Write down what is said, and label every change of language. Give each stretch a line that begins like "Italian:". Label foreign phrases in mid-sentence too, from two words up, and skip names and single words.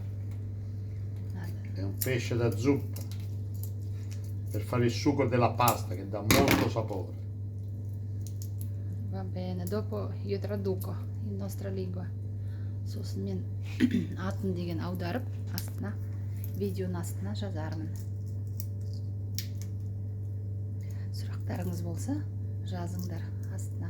Italian: È un pesce da zuppa per fare il sugo della pasta che dà molto sapore. Va bene, dopo io traduco in nostra lingua.
Kazakh: Сосын мен атын деген аударып, астына, видеоның астына жазармын. Сұрақтарыңыз болса, жазыңдар астына.